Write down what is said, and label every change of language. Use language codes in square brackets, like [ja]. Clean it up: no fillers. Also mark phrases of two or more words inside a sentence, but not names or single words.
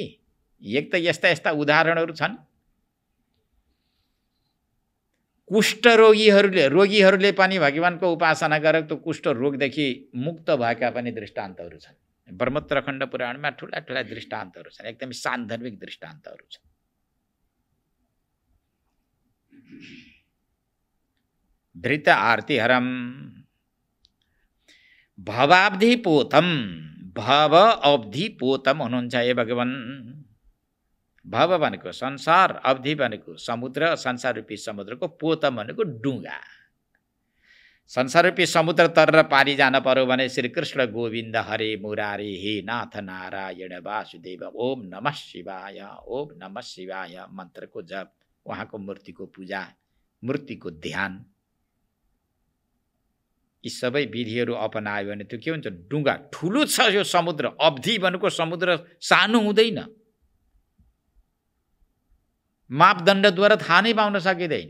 [ne] एक त यस्ता यस्ता उदाहरणहरू छन्। कुष्ठ रोगीहरूले पनि भगवानको उपासना गरेर त्यो कुष्ठ रोगदेखि मुक्त भएका पनि दृष्टान्तहरू छन्। ब्रह्मोत्तरखण्ड पुराणमा ठुला ठुला दृष्टान्तहरू छन्, एकदमै सान्दर्भिक दृष्टान्तहरू छन्। [sa] धृत आर्तिहरम भवाब्धि पोतम भव अवधि पोतम [ne] हुनुहुन्छ हे भगवान। भव भनेको संसार, अवधि भनेको समुद्र, संसार रूपी समुद्रको पोतम भनेको डुङ्गा। संसार रूपी समुद्र तर पारी जान पर्यो भने [sa] श्री कृष्ण गोविन्द हरे मुरारी हे नाथ नारायण वासुदेव ओम नमः शिवाय ओम नमः शिवाय [ne] मन्त्रको जप, उहाँको मूर्तिको पूजा, मूर्तिको ध्यान, यी सबै विधिहरू अपनायो भने त्यो के हुन्छ? डुङ्गा ठुलो छ यो समुद्र। अवधि भनेको समुद्र सानो हुँदैन, मापदण्डद्वारा थाहा नै पाउन सकिँदैन।